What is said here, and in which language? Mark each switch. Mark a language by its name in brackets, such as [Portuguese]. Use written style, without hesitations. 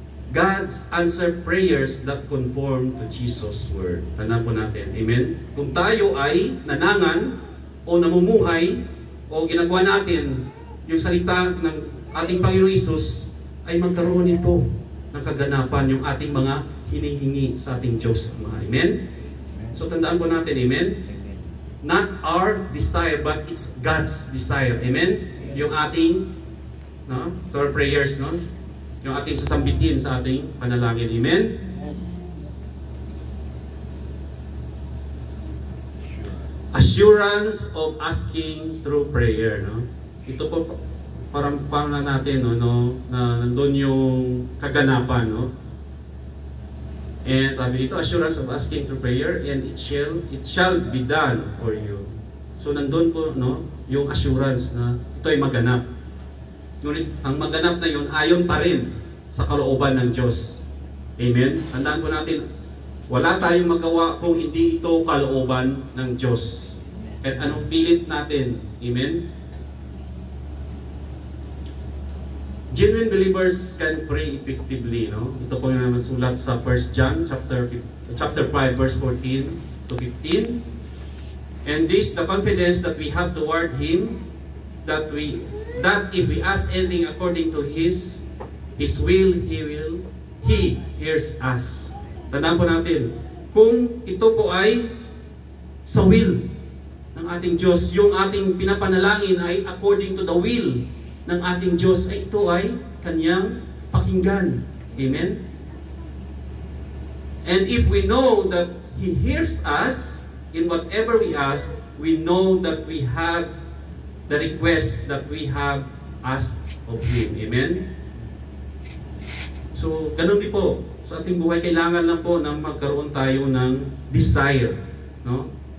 [English] God's answer prayers that conform to Jesus' word. [Filipino] Tandaan po natin. Amen? Kung tayo ay nanangan o namumuhay o ginagawa natin yung salita ng ating Panginoon Hesus, ay magkaroon ito ng kaganapan yung ating mga hinihingi sa ating Diyos. Amen? So tandaan po natin. Amen? [English] Not our desire, but it's God's desire. [Filipino] Amen? Yung ating [English] our prayers, [Filipino] no? Yung ating sasambitin sa ating panalangin. Amen? [English] Assurance of asking through prayer, no? [Filipino] Ito po parang na natin, no, na nandun yung kaganapan, no? [English] And [Filipino] sabi dito, [English] assurance of asking through prayer, and it shall be done for you. [Filipino] So nandun po, no, yung assurance na ito ay maganap. Ngunit ang maganap na yun, ayon pa rin sa kalooban ng Diyos. Amen? Tandaan po natin, wala tayong magawa kung hindi ito kalooban ng Diyos. At anong pilit natin? Amen? [English] Genuine believers can pray effectively, no? [Filipino] Ito po yung nasulat sa [English] 1 John chapter 5 verse 14 to 15. And this the confidence that we have toward Him, that if we ask anything according to His will, He hears us. [Filipino] Tandaan po natin, kung ito po ay sa will ng ating Diyos, yung ating pinapanalangin ay [English] according to the will [Filipino] ng ating Diyos, ay ito ay Kanyang pakinggan. Amen? [English] And if we know that He hears us in whatever we ask, we know that we have the request that we have asked of Him. [Filipino] Amen? So, ganun din po. Sa ating buhay, kailangan lang po na magkaroon tayo ng desire, no?